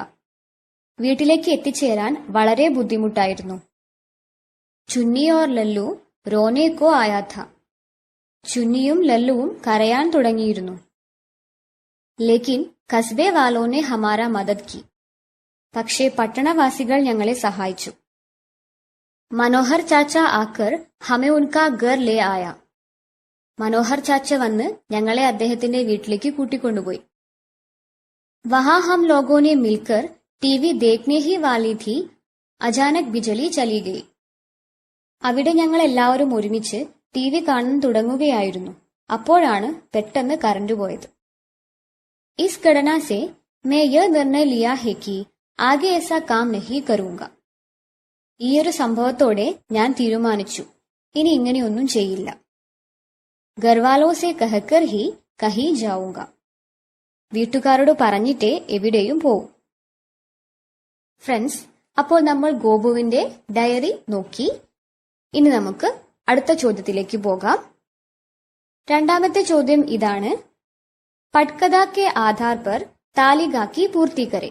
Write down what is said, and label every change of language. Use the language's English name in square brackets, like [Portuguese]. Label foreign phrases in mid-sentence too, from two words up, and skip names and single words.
[Malayalam] വീട്ടിലേക്ക് എത്തിച്ചേരാൻ വളരെ ബുദ്ധിമുട്ടായിരുന്നു. [Hindi] चुन्नी और लल्लू रोने को आया था. [Malayalam] ചുന്നിയും ലല്ലുവും കരയാൻ തുടങ്ങിയിരുന്നു. [Hindi] लेकिन कस्बे वालोंने हमारा मदद की. [Malayalam] പക്ഷേ പട്ടണവാസികൾ ഞങ്ങളെ സഹായിച്ചു. [Hindi] मनोहर चाचा आकर हमें उनका घर ले आया. [Malayalam] മനോഹർ ചാച്ച വന്ന് ഞങ്ങളെ അദ്ദേഹത്തിന്റെ വീട്ടിലേക്ക് കൂട്ടിക്കൊണ്ടുപോയി. [Hindi] वहाँ हम लोगो ने मिलकर टीवी देखने ही वाली थी, अचानक बिजली चली गई. [Malayalam] അവിടെ ഞങ്ങൾ എല്ലാവരും ഒരുമിച്ച് ടിവി കാണാൻ തുടങ്ങുകയായിരുന്നു. അപ്പോഴാണ് പെട്ടെന്ന് കറന്റ് പോയത്. [Hindi] इस घटना से मैं यह निर्णय लिया है कि आगे ऐसा काम नहीं करूंगा. [Malayalam] ഈയൊരു സംഭവത്തോടെ ഞാൻ തീരുമാനിച്ചു, ഇനി ഇങ്ങനെയൊന്നും ചെയ്യില്ല. [Hindi] घरवालों से कहकर ही कहीं जाऊंगा. [Malayalam] വീട്ടുകാരോട് പറഞ്ഞിട്ടേ എവിടെയും പോവും. ഫ്രണ്ട്സ്, അപ്പോൾ നമ്മൾ ഗോപുവിന്റെ ഡയറി നോക്കി. ഇനി നമുക്ക് അടുത്ത ചോദ്യത്തിലേക്ക് പോകാം. രണ്ടാമത്തെ ചോദ്യം ഇതാണ്. [Hindi] पटकथा के आधार पर तालिका की पूर्ति करे.